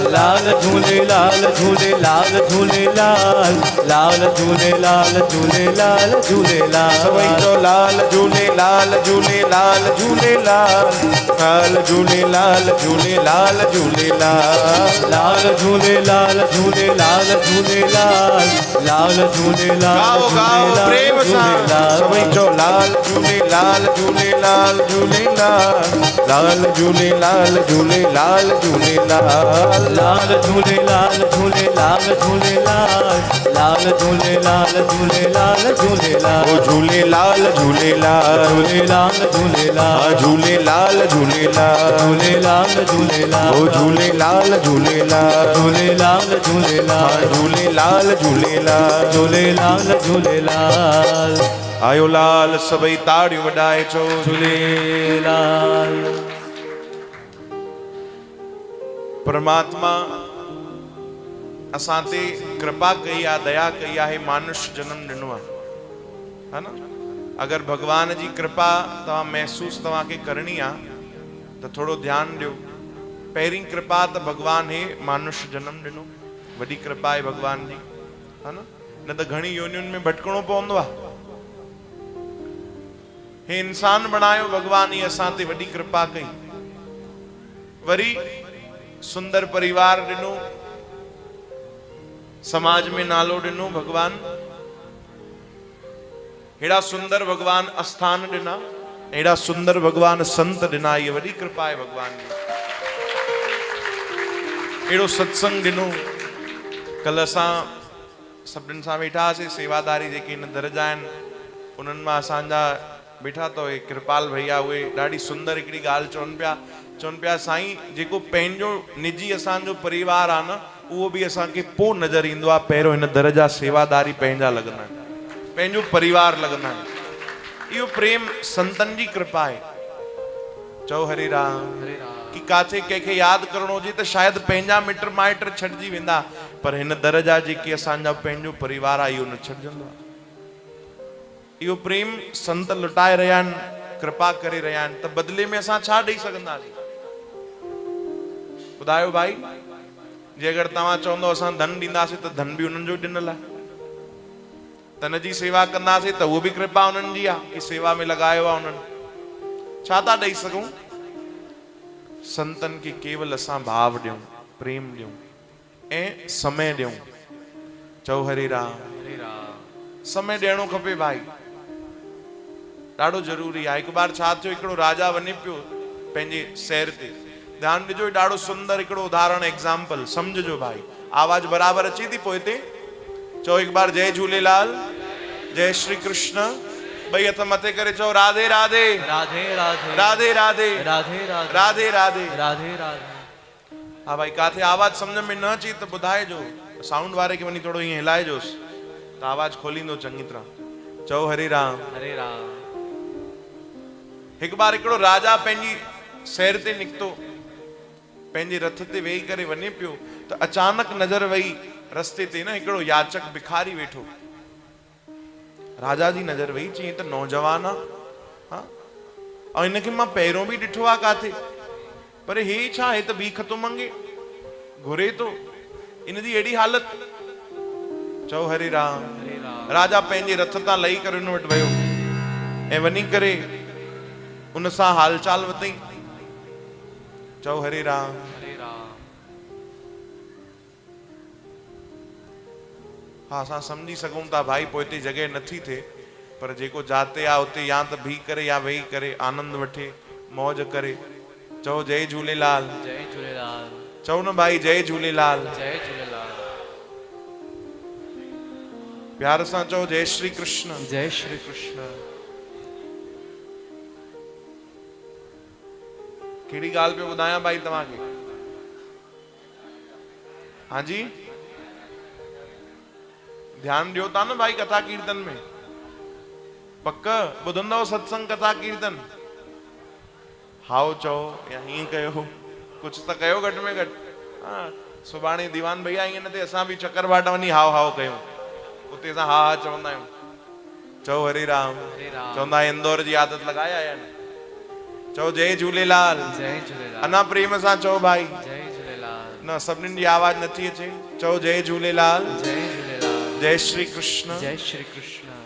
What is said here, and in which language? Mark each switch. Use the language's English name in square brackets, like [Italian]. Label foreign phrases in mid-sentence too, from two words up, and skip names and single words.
[Sindhi] लाल झूलेलाल झूलेलाल झूलेलाल, लाल झूलेलाल झूलेलाल झूलेलाल। सभई चो लाल झूलेलाल झूलेलाल झूलेलाल, लाल झूलेलाल झूलेलाल झूलेलाल, लाल झूलेलाल झूलेलाल झूलेलाल, लाल झूलेलाल गाओ गाओ प्रेम सां। झूलेलाल। सभई चो लाल झूलेलाल झूलेलाल झूलेलाल, लाल झूलेलाल झूलेलाल झूलेलाल, लाल झूलेलाल झूलेलाल झूलेलाल, लाल झूलेलाल झूलेलाल झूलेलाल। ओ झूलेलाल झूलेलाल झूलेलाल झूलेलाल झूलेलाल झूलेलाल, झूलेलाल झूलेलाल ओ झूलेलाल झूलेलाल झूलेलाल झूलेलाल झूलेलाल झूलेलाल। झूलेलाल झूलेलाल आयो लाल सभई ताड़ियूं वॾाए चो झूलेलाल। परमात्मा असां ते कृपा कई आहे, दया कई आहे, मानुष जन्म ॾिनो आहे, [Hindi] है ना। [Sindhi] अगर भगवान जी कृपा तव्हां महसूस तव्हांखे करणी आहे त थोरो ध्यानु ॾियो। पहिरीं कृपा त भगवान हे मानुष जन्म ॾिनो, वॾी कृपा आहे भगवान जी, [Hindi] है ना। [Sindhi] न त घणी योनियुनि में भटकणो पवंदो आहे। हे इंसान बणायो भगवान, ही असां ते वॾी कृपा कई। वरी सुंदर परिवार ॾिनो, समाज में नालो ॾिनो भगवान। हेड़ा सुंदर भगवान आस्थान ॾिना, हेड़ा सुंदर भगवान संत ॾिना, ये वॾी कृपा आहे भगवान जी। हेड़ो सत्संग ॾिनो। कल असां सभिनीनि सां वेठा हुआसीं, सेवादारी जेके हिन दर जा आहिनि उन्हनि मां असांजा वेठा तो कृपाल भैया, उहे ॾाढी सुंदर हिकिड़ी ॻाल्हि चवनि पिया साईं, जेको पंहिंजो निजी असांजो परिवार आहे न, उहो बि असांखे पोइ नज़र ईंदो आहे, पहिरियों हिन दर जा सेवादारी पंहिंजा लॻंदा आहिनि, पंहिंजो परिवार लॻंदा आहिनि। इहो प्रेम संतनि जी कृपा आहे। चओ हरे राम। कि काथे कंहिंखे यादि करणो हुजे त शायदि पंहिंजा मिट माइट छॾिजी वेंदा, पर हिन दर जा जेके असांजा पंहिंजो परिवार आहे इहो न छॾिजंदो आहे। इहो प्रेम संत लुटाए रहिया आहिनि, कृपा करे रहिया आहिनि, त बदिले में असां छा ॾेई सघंदासीं? ॿुधायो भाई, जे अगरि तव्हां चवंदो असां धन ॾींदासीं त धन बि उन्हनि जो ॾिनल आहे, तन जी सेवा कंदासीं त उहो बि कृपा उन्हनि जी आहे कि सेवा में लॻायो आहे उन्हनि। छा था ॾेई सघूं? संतनि खे केवल असां भाव ॾियूं, प्रेम ॾियूं ऐं समय ॾियूं। चओ हरे राम। समय ॾियणो खपे भाई, ॾाढो ज़रूरी आहे। हिकु बार छा थियो, हिकिड़ो राजा वञे पियो पंहिंजे सैर ते, ध्यानु ॾिजो, ॾाढो सुंदर हिकिड़ो उदाहरण एग्जाम्पल सम्झिजो भाई। आवाज बराबरि अचे थी पोइ हिते? चओ हिकु बार जय झूलेलाल, जय श्री कृष्ण, ॿई हथ मथे करे चओ राधे राधे राधे राधे राधे राधे राधे राधे राधे राधे राधे। हाँ भाई, काथे आवाज सम्झ में न अचे त ॿुधाइजो, साउंड वारे खे वञी थोरो ईअं हिलाइजोसि त आवाज खोलींदो चङी तरह। चओ हरे राम। हरे राम। हिकु बार हिकिड़ो राजा पंहिंजी सैर ते निकितो, पंहिंजे रथ ते वेही करे वञे पियो त अचानक नज़र वई रस्ते ते न हिकिड़ो याचक भिखारी वेठो। राजा जी नज़र वई, चई त नौजवान आहे, हाँ, ऐं हिनखे मां पहिरियों बि ॾिठो आहे काथे, पर हे छा, हे त भीख थो मंगे, घुरे थो, इन जी अहिड़ी हालत। चओ हरे राम। राजा पंहिंजे रथ तां लही करे हुन वटि वियो ऐं वञी करे उन सां हालचाल वतई। चओ हरे राम। हाँ, असां सम्झी सघूं था भाई, पोइ हिते जॻह नथी थिए, पर जेको जाते आहे उते या त बीह करे या वेही करे आनंद वठे, मौज करे। चओ जय झूलेलाल। जय झूलेलाल। चओ न भाई जय झूलेलाल। जय झूलेलाल। प्यार सां चओ जय श्री कृष्ण। जय श्री कृष्ण। कहिड़ी ॻाल्हि पियो ॿुधायां भाई तव्हांखे? हाँ जी, ध्यानु ॾियो था न भाई कथा कीर्तन में? पक ॿुधंदव सत्संग कथा कीर्तन? हाओ चओ या हीअं कयो, कुछ त कयो घटि में घटि। हाँ, सुभाणे दीवान भैया ईअं न थिए असां बि चक्कर वाट वञी हाओ हाओ कयूं, उते असां हा हा चवंदा आहियूं। चओ हरे राम। चवंदा इंदौर जी आदत लॻाए आया आहिनि। चओ जय झूलेलाल। जय झूलेलाल। अञा प्रेम सां चओ भाई। जय झूलेलाल। न सभिनीनि जी आवाज नथी अचे। चओ जय झूलेलाल। जय झूलेलाल। जय श्री कृष्ण। जय श्री कृष्ण।